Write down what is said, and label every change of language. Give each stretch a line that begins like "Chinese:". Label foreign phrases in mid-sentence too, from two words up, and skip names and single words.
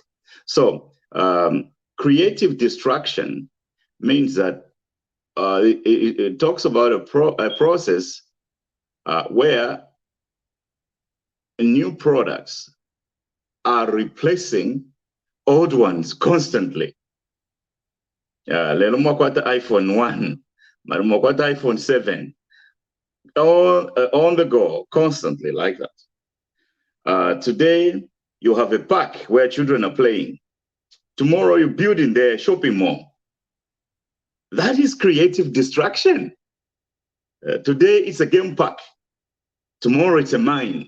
English: So creative destruction means that it talks about a process where new products are replacing old ones constantly.
Bemba: Lelo mwakwata iPhone 1, mwakwata iPhone 7,
English: all on the go, constantly like that. Today, you have a park where children are playing. Tomorrow, you're building their shopping mall. That is creative destruction. Today, it's a game park. Tomorrow, it's a mine.